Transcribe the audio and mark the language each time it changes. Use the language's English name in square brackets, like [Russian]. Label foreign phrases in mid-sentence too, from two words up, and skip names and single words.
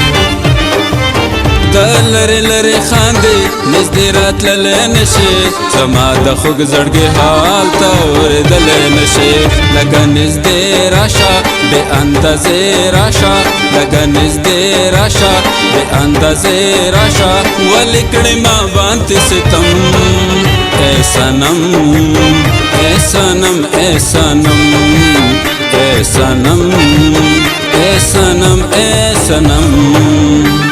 [Pashto] د لری لری خاندي نږدې راتللی نشي زما د خوږ زړګي حال ته اورېدلی نشي لږه نږدې راشه بې اندازې راشه لږه نږدې راشه بې اندازې راشه ولې کړې ما باندې ستم [Urdu] اے صنم اے صنم اے صنم اے صنم اے صنم اے صنم